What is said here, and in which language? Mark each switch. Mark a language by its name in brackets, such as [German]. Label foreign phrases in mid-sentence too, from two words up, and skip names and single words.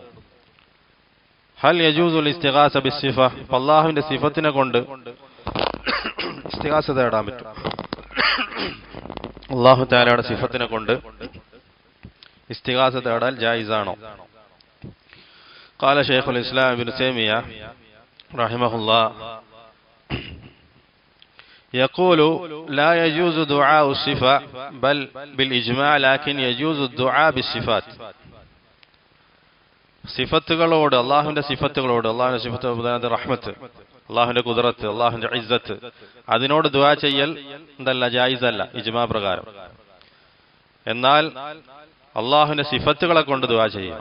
[Arabic] هل يجوز الاستغاثة بالصفة, [Malayalam] അല്ലാഹുവിന്റെ സിഫത്തിനെ കൊണ്ട് ഇസ്തിഗാസ തേടാൻ പറ്റും. [Arabic] الله تعالى [Malayalam] സിഫത്തിനെ കൊണ്ട് ഇസ്തിഗാസ തേടാൻ ജായിസാണോ? [Arabic] قال شيخ الإسلام ابن تيمية رحمه الله يقول لا يجوز دعاء الصفة بل بالإجماع لكن يجوز الدعاء بالصفات. [Malayalam] സിഫത്തുകളോട്, അള്ളാഹുവിന്റെ സിഫത്തുകളോട്, അള്ളാഹുവിന്റെ സിഫത്ത് റഹ്മത്ത്, അള്ളാഹുവിന്റെ ഖുദ്റത്ത്, അള്ളാഹുവിന്റെ ഇസ്സത്ത്, അതിനോട് ദുആ ചെയ്യൽ എന്തല്ല, ജായിസല്ല ഇജ്മാ പ്രകാരം. എന്നാൽ അള്ളാഹുവിന്റെ സിഫത്തുകളെ കൊണ്ട് ദുആ ചെയ്യാം.